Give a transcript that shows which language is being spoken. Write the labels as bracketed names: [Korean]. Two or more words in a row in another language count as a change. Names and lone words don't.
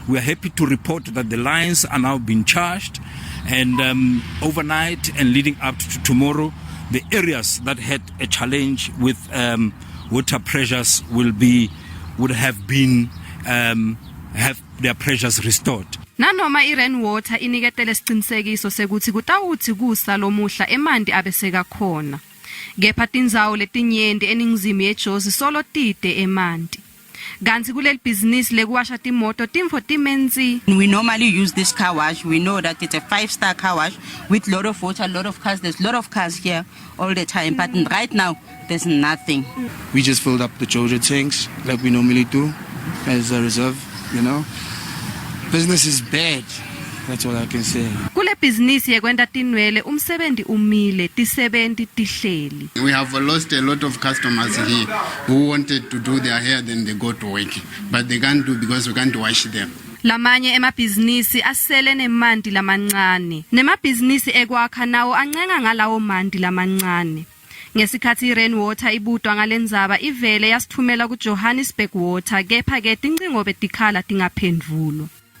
[English] We are happy to report that the lines are now being charged, and overnight and leading up to tomorrow, the areas that had a challenge with water pressures would have their pressures restored. [Swati] Nanoma i-rainwater iniketele isicinisekiso sekuthi kutawuthi kusa lamuhla emanti abeseka khona. Kepha tindzawo letinyenti eningizimu eJozi solo tite emanti. Kantsi kuleli business lekuwasha timoto timfo timenzi. [English] We normally use this car wash. We know that it's a 5-star car wash with a lot of water, a lot of cars. There's a lot of cars here all the time, but right now there's nothing. We just filled up the Jojo tanks like we normally do as a reserve, you know. Business is bad. That's all I can say. [Swati] Kule business yekwenta tinwele umsebenzi umile tisebenti tihleli. [English] We have lost a lot of customers here who wanted to do their hair, then they go to work, but they can't do because we can't wash them. [Swati] Lamanye emabhizinisi asele nemanti lamancane. Nemabhizinisi ekwakha nawo ancenga ngalawo manti lamancane. Ngesikhathi i-rainwater ibutwa ngalendzaba ivele yasithumela ku Johannesburg Water, kepha ke tincingo betikhala tingaphendvulo.